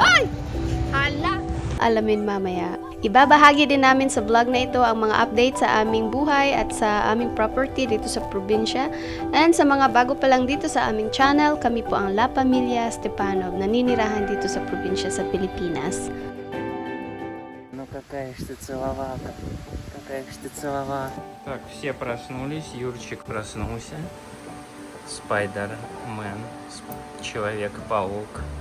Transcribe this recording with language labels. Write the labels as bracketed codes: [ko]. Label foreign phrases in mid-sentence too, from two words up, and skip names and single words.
[tl] Ay! Hala! Alamin mamaya. Ibabahagi din namin sa vlog na ito ang mga update sa aming buhay at sa aming property dito sa probinsya. And sa mga bago pa lang dito sa aming channel, kami po ang La Pamilya Stepanov, naninirahan dito sa probinsya sa Pilipinas. [ru] Ну какая ж ты целовака, какая ж ты целовака. Так, все проснулись, Юрчик проснулся. Спайдермен, Человек-паук.